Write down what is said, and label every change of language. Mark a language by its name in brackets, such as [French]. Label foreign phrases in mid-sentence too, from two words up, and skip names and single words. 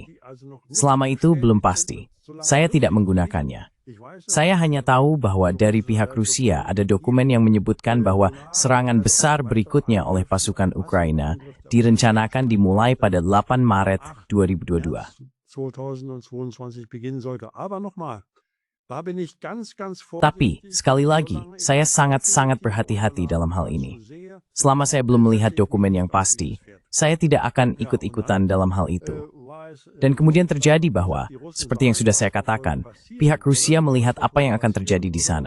[Indonesian] Selama itu belum pasti. Saya tidak menggunakannya. Saya hanya tahu bahwa dari pihak Rusia ada dokumen yang menyebutkan bahwa serangan besar berikutnya oleh pasukan Ukraina direncanakan dimulai pada 8 Maret 2022. [German] 2022 beginnen sollte. Aber nochmal, da bin ich ganz [Indonesian] Tapi, sekali lagi, saya sangat-sangat berhati-hati dalam hal ini. Selama saya belum melihat dokumen yang pasti, saya tidak akan ikut-ikutan dalam hal itu. Dan kemudian terjadi bahwa, seperti yang sudah saya katakan, pihak Rusia melihat apa yang akan terjadi di sana.